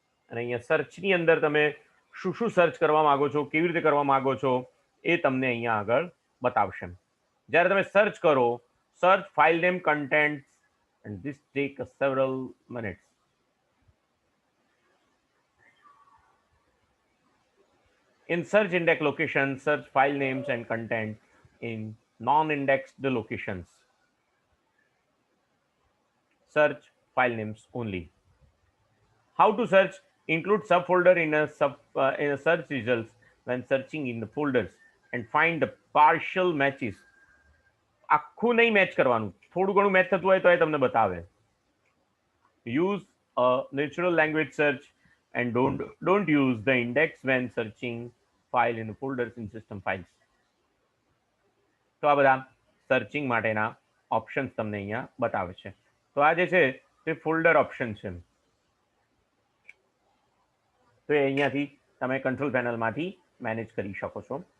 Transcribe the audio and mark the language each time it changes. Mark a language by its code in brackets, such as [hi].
[gu] અને અહીંયા સર્ચની અંદર તમે શું શું સર્ચ કરવા માંગો છો, કેવી રીતે કરવા માંગો છો, એ તમને અહીંયા આગળ બતાવશે. જ્યારે તમે સર્ચ કરો, [en] Search file name contents and this take several minutes. In search index locations, search file names and content in non-indexed locations. Search file names only. How to search? Include subfolder in a search results when searching in the folders and find the partial matches. [gu] આખું નહીં match કરવાનું, થોડું ઘણું match થતું હોય તો એ તમને બતાવે. [en] Use a natural language search and don't use the index when searching file in the folders in system files. [gu] તો આ બધા સર્ચિંગ માટેના ઓપ્શન્સ તમને અહીંયા બતાવે છે. તો આ જે છે તે ફોલ્ડર ઓપ્શન છે. તો એ અહીંયાથી તમે કંટ્રોલ પેનલમાંથી મેનેજ કરી શકો છો.